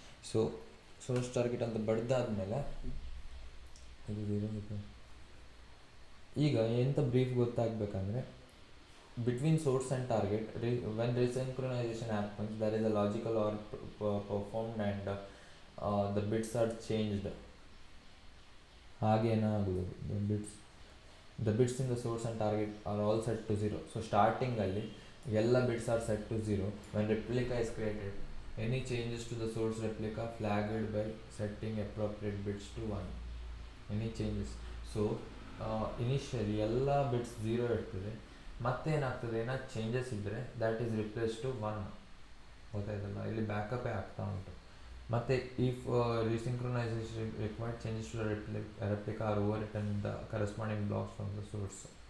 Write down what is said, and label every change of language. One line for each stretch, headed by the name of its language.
Kannada: So source target ಅಂತ ಬಡ್ದಾದ್ಮೇಲೆ ಇದು 0 ಇದೆ. ಈಗ ಎಂಥ brief ಗೊತ್ತಾಗಬೇಕಂದ್ರೆ,
English: between source and target, when resynchronization happens, there is a logical or performed and the bits are changed.
Kannada: ಹಾಗೇನಾಗುವುದು,
English: the bits in the source and target are all set to 0. So starting
Kannada: ಅಲ್ಲಿ ಎಲ್ಲ
English: bits are set to 0. When replica is created, any changes to the source replica flagged by setting appropriate bits to 1. Any changes.
Kannada: So initially ಎಲ್ಲ bits 0 ಇರ್ತದೆ, ಮತ್ತೇನಾಗ್ತದೆ, ಏನಾದ್ರು changes ಇದ್ದರೆ
English: That is replace to 1.
Kannada: ಗೊತ್ತಾಯ್ತಲ್ಲ, ಇಲ್ಲಿ ಬ್ಯಾಕಪ್ಪೇ ಆಗ್ತಾ ಉಂಟು. ಮತ್ತು
English: If resynchronization required changes to replica are overwritten the corresponding blocks from the source.